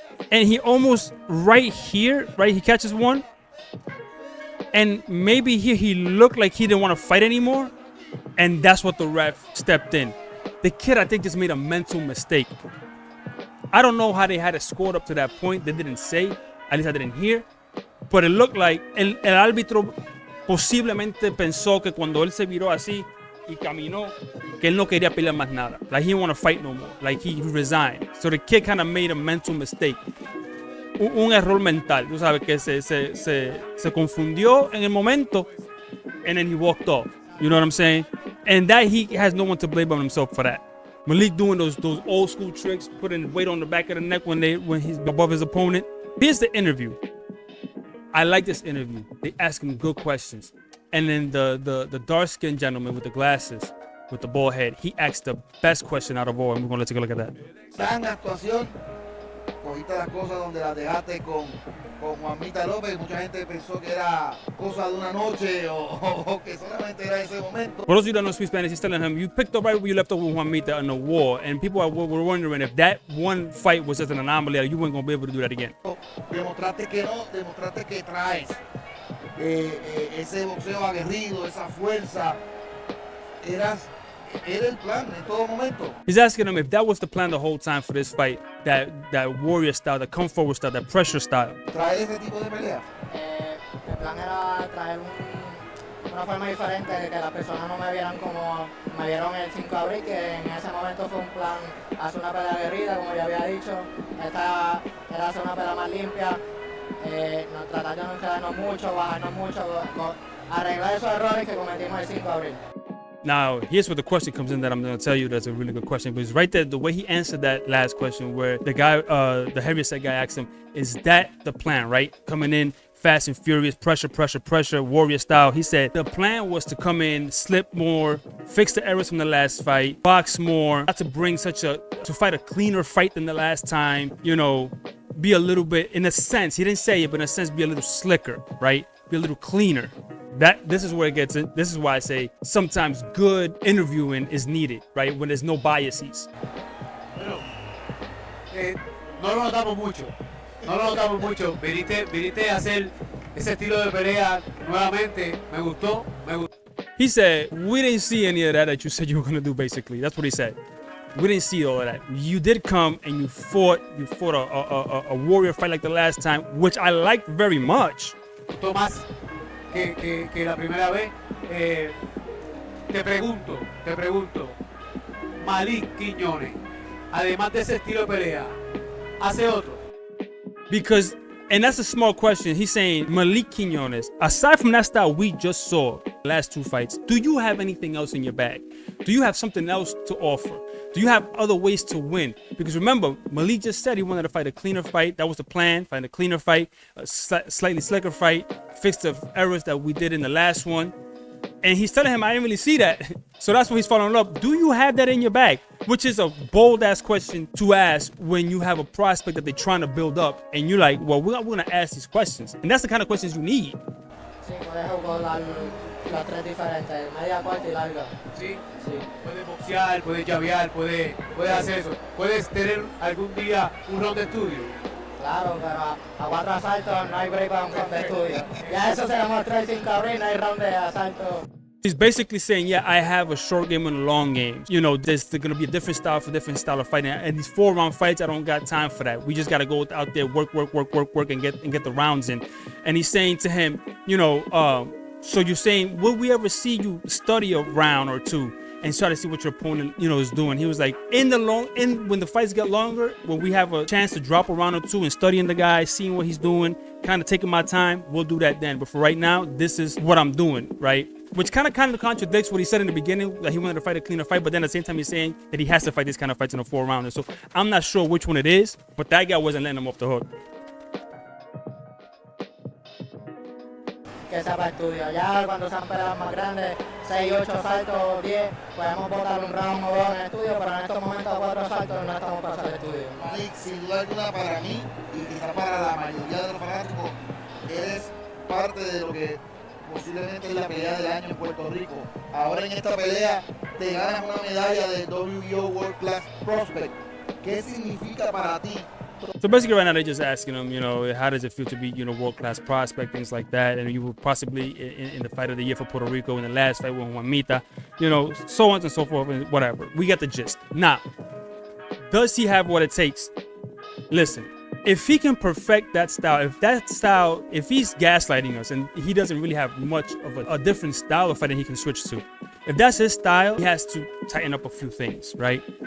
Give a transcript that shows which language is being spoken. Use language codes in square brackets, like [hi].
[en] And he almost, right here, right, he catches one. And maybe here he looked like he didn't want to fight anymore. And that's what the ref stepped in. The kid, I think, just made a mental mistake. I don't know how they had it scored up to that point. They didn't say. At least I didn't hear. But it looked like [es] el árbitro posiblemente pensó que cuando él se viró así y caminó, que él no quería pelear más nada. [en] Like he didn't want to fight no more. Like he resigned. So the kid kind of made a mental mistake. [es] Un error mental. Tú sabes que se confundió en el momento [en] and then he walked off. You know what I'm saying? And that he has no one to blame but himself for that. Malik doing those old school tricks, putting weight on the back of the neck when he's above his opponent. Here's the interview. I like this interview. They ask him good questions. And then the dark-skinned gentleman with the glasses, with the bald head, he asked the best question out of all, and we're going to take a look at that. [es] Gran actuación cogiste las cosas donde las dejaste con Juanmita López. Mucha gente pensó que era cosa de una noche o que solamente era ese momento. [en] For those of you that don't speak Spanish, he's telling him, you picked up right where you left off with Juanmita in the war, and people were wondering if that one fight was just an anomaly, that you weren't going to be able to do that again. [es] Demostraste que no, demostraste que traes ese boxeo aguerrido, esa fuerza. Era el plan en todo momento. [en] He's asking him if that was the plan the whole time for this fight, that warrior style, that come forward style, that pressure style. [es] ¿Traer ese tipo de pelea? El plan era traer una forma diferente, de que las personas no me vieran como me vieron el 5 de abril, que en ese momento fue un plan hacer una pelea aguerrida, como ya había dicho. Esta era hacer una pelea más limpia, tratar de no quedarnos mucho, bajarnos mucho, arreglar esos errores que cometimos el 5 de abril. [en] Now, here's where the question comes in that I'm going to tell you that's a really good question. Because right there, the way he answered that last question, where the guy, the heavyset guy asked him, is that the plan, right? Coming in fast and furious, pressure, pressure, pressure, warrior style. He said the plan was to come in, slip more, fix the errors from the last fight, box more, not to bring to fight a cleaner fight than the last time, you know, be a little bit, in a sense, he didn't say it, but in a sense, be a little slicker, right? Be a little cleaner. This is where it gets in. This is why I say sometimes good interviewing is needed, right? When there's no biases. [es] Bueno, no lo notamos mucho. No lo notamos mucho. Viniste a hacer ese estilo de pelea nuevamente. Me gustó. [en] He said, we didn't see any of that you said you were going to do, basically. That's what he said. We didn't see all of that. You did come and you fought a warrior fight like the last time, which I liked very much. [es] Me gustó más que la primera vez. Te pregunto, Malik Quiñones, además de ese estilo de pelea, ¿hace otro? [en] Because, and that's a small question, he's saying, Malik Quiñones, aside from that style we just saw the last two fights, do you have anything else in your bag? Do you have something else to offer? Do you have other ways to win? Because remember, Malik just said he wanted to fight a cleaner fight. That was the plan, fight a cleaner fight, a slightly slicker fight, fix the errors that we did in the last one. And he's telling him, I didn't really see that. So that's what he's following up. Do you have that in your bag? Which is a bold-ass question to ask when you have a prospect that they're trying to build up. And you're like, well, we're going to ask these questions. And that's the kind of questions you need. [es] Sí, puedes jugar las tres diferentes, media, corta y larga. Sí, sí. Puedes boxear, puedes llavear, puedes hacer eso. Puedes tener algún día un round de estudio. Claro, pero a 4 asaltos no hay break para un round de estudio. Ya eso se demostró el 5 de abril, no hay round de asalto. [en] He's basically saying, yeah, I have a short game and a long game. You know, there's going to be a different style for different style of fighting. And these 4-round fights, I don't got time for that. We just got to go out there, work, and get the rounds in. And he's saying to him, you know, so you're saying, will we ever see you study a round or two and try to see what your opponent, you know, is doing? He was like, when the fights get longer, when we have a chance to drop a round or two and studying the guy, seeing what he's doing, kind of taking my time, we'll do that then. But for right now, this is what I'm doing, right? Which kind of contradicts what he said in the beginning, that he wanted to fight a cleaner fight, but then at the same time he's saying that he has to fight these kind of fights in a 4-rounder. So I'm not sure which one it is, but that guy wasn't letting him off the hook. [es] Que sea para estudio. Ya cuando sean peleas más grandes, 6, 8 saltos, 10, podemos botar un round o dos en el estudio, pero en estos momentos 4 saltos no estamos para hacer estudio. Malik, sin duda alguna para mí, y quizá para la mayoría de los fanáticos, eres parte de lo que posiblemente es la pelea del año en Puerto Rico. Ahora en esta pelea te ganas una medalla de WBO World Class Prospect. ¿Qué significa para ti? [en] So basically right now they're just asking him, you know, how does it feel to be, you know, world-class prospect, things like that. And you were possibly in the fight of the year for Puerto Rico in the last fight with Juanmita, you know, so on and so forth and whatever. We get the gist. Now, does he have what it takes? Listen, if he can perfect that style, if he's gaslighting us and he doesn't really have much of a different style of fighting he can switch to, if that's his style, he has to tighten up a few things, right?